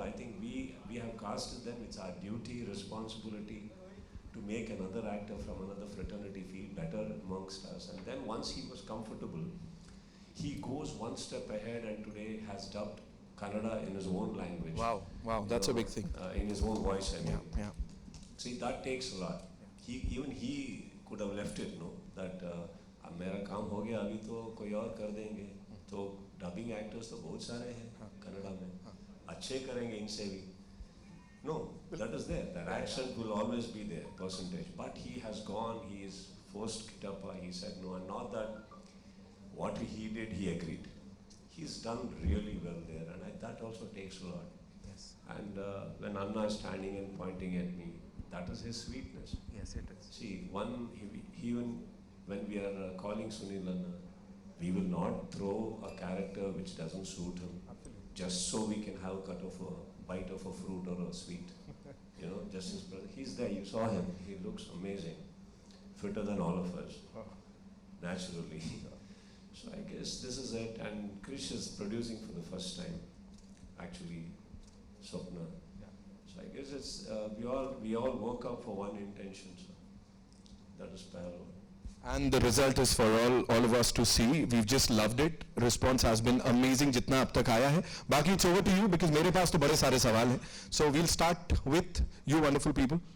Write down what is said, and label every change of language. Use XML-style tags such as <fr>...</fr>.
<en>I think we have casted them. It's our duty, responsibility to make another actor from another fraternity feel better amongst us. And then once he was comfortable, he goes one step ahead and today has dubbed Kannada in his own language. Wow, that's a big thing. In his own voice, I mean. Yeah. See, that takes a lot. Even he could have left it, no?</en> <hi>That अब मेरा काम हो गया, अभी तो कोई और कर देंगे. तो dubbing actors तो बहुत सारे हैं कन्नड़ा में. अच्छे करेंगे इनसे भी.</hi> <en>No, that is there. That accent will always be there, percentage. But he has gone. He is forced Kitappa. He said no, and not that. What he did, he agreed. He's done really well there, and that also takes a lot. Yes. And when Anna is standing and pointing at me, that is his sweetness. Yes, it is. See, even when we are calling Sunil Anna, we will not throw a character which doesn't suit him, just so we can have a bite of a fruit or a sweet. You know, just his brother. He's there. You saw him. He looks amazing, fitter than all of us, naturally. So I guess this is it. And Krish is producing for the first time, actually, Swapna. So I guess it's we all woke up for one intention. So that is Pehlwaan. And the result is for all of us to see. We've just loved it. Response has been amazing</en> <hi>जितना अब तक आया है. बाकी</hi> <en>it's over to you because</en> <hi>मेरे पास तो बड़े सारे सवाल हैं.</hi> <en>So we'll start with you wonderful people.</en>